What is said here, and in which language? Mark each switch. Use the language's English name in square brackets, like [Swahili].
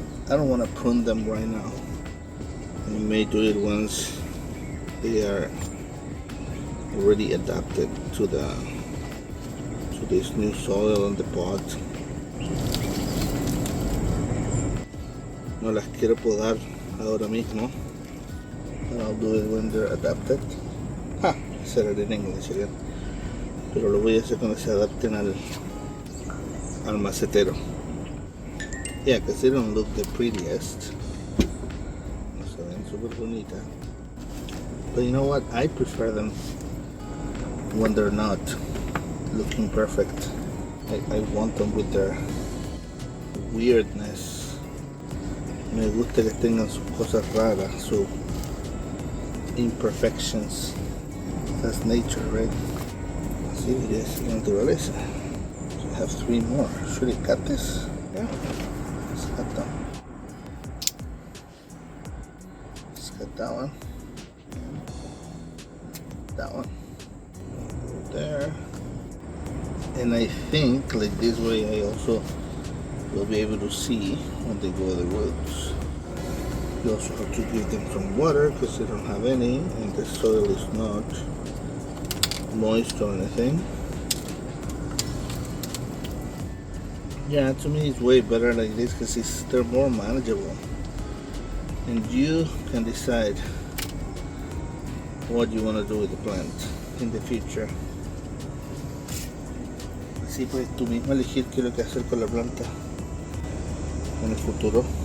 [English] I don't want to prune them right now. I may do it once they are already adapted to this new soil on the pot. [Spanish] No las quiero podar ahora mismo. [English] And I'll do it when they're adapted. I said it in English again. [Spanish] Pero lo voy a hacer cuando se adapten al macetero. [English] Yeah, because they don't look the prettiest. [Spanish] No se ven super bonitas. [English] But you know what? I prefer them when they're not looking perfect. I want them with their weirdness. [Spanish] Me gusta que tengan sus cosas raras, sus imperfections. [English] That's nature, right? [Spanish] Así es la naturaleza. [English] So I have 3 more. Should I cut this? Yeah. Let's cut that. Let's cut that one. that one there. And I think like this way I also will be able to see when they grow the roots. You also have to give them some water because they don't have any, and the soil is not moist or anything. Yeah, to me it's way better like this because they're more manageable, and you can decide what you want to do with the plant in the future. [Spanish] Así pues tú mismo elegir qué es lo que hacer con la planta en el futuro.